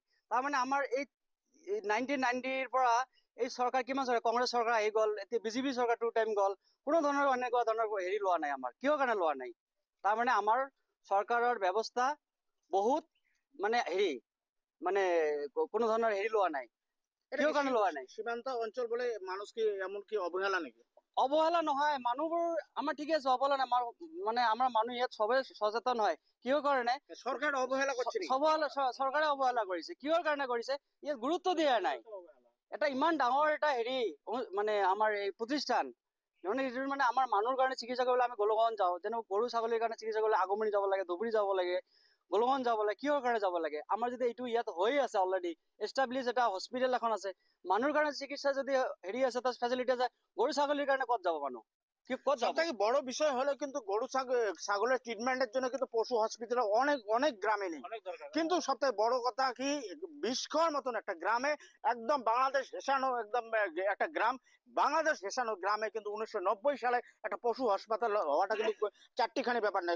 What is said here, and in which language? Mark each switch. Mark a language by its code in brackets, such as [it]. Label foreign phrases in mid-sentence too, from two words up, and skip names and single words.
[as] তাৰমানে আমাৰ এই 1990ৰ পৰা এই চৰকাৰ কিমান চৰকাৰ, কংগ্ৰেছ চৰকাৰ আহি গ'ল, এতিয়া বিজেপি চৰকাৰ 2 টাইম গ'ল, কোনো ধৰণৰ এনেকুৱা ধৰণৰ হেৰি লোৱা নাই। আমাৰ কিহৰ কাৰণে লোৱা নাই? তাৰমানে আমাৰ চৰকাৰৰ ব্যৱস্থা বহুত মানে মানে কোনো ধৰণৰ হেৰি লোৱা নাই। কিহৰ কাৰণে লোৱা নাই? [bn] সীমান্ত অঞ্চল বলে মানুষ কি এমন কি অবহেলা নাকি? [as] অবহেলা নহয়, মানুহবোৰ আমাৰ ঠিকে আছে, অবহেলা নাই। মানে আমাৰ মানুহ ইয়াত সবে সচেতন হয়। কিহৰ কাৰণে? [bn] সরকার অবহেলা করছে। [as] চৰকাৰে অবহেলা কৰিছে। কিহৰ কাৰণে কৰিছে? ইয়াত গুৰুত্ব দিয়া নাই। এটা ইমান ডাঙৰ এটা মানে আমাৰ এই প্ৰতিষ্ঠান, মানে আমাৰ মানুহৰ কাৰণে চিকিৎসা কৰিবলৈ আমি গোলগঞ্জ যাওঁ। যেনে গৰু ছাগলীৰ কাৰণে চিকিৎসা কৰিবলৈ আগমনি যাব লাগে, ধুবুৰী যাব লাগে, গোলগঞ্জ যাব লাগে। কিহৰ কাৰণে যাব লাগে? আমাৰ যদি এইটো ইয়াত হৈ আছে, [en] already establish [as] এটা হস্পিটেল এখন আছে, মানুহৰ কাৰণে চিকিৎসা যদি আছে, তার ফেসিলিটি আছে, [bn] গরু ছাগলের কারণে [as] কত যাব মানুষ? [bn] সবথেকে বড় বিষয় হলো কিন্তু গরু ছাগলের ট্রিটমেন্টের জন্য কিন্তু পশু হসপিটাল অনেক গ্রামে নেই। কিন্তু সবথেকে বড় কথা কি, বিষখোয়ার মতন একটা গ্রামে, একদম বাংলাদেশ হেসানো একদম একটা গ্রাম, বাংলাদেশ হেসানো গ্রামে কিন্তু 1990 সালে একটা পশু হাসপাতাল হওয়াটা কিন্তু চারটিখানি ব্যাপার নয়।